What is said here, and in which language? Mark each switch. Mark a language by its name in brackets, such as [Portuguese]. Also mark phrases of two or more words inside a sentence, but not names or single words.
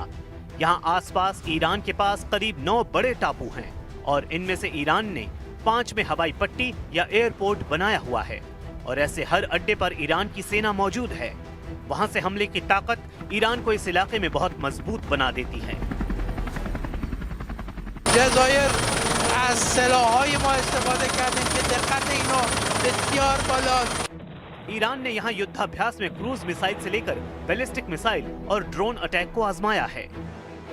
[Hindi] यहाँ आसपास ईरान के पास करीब 9 बड़े टापू हैं और इनमें से ईरान ने 5 में हवाई पट्टी या एयरपोर्ट बनाया हुआ है और ऐसे हर अड्डे पर ईरान की सेना मौजूद है। वहां से हमले की ताकत ईरान को इस इलाके में बहुत मजबूत बना देती है। [Persian] जज़ायर از سلاح‌های ما استفاده کردیم که دقت اینو بسیار بالاست। [Hindi] ईरान ने यहाँ युद्धाभ्यास में [English] cruise missile [Hindi] से लेकर [English] ballistic missile [Hindi] और [English] drone attack [Hindi] को आजमाया है।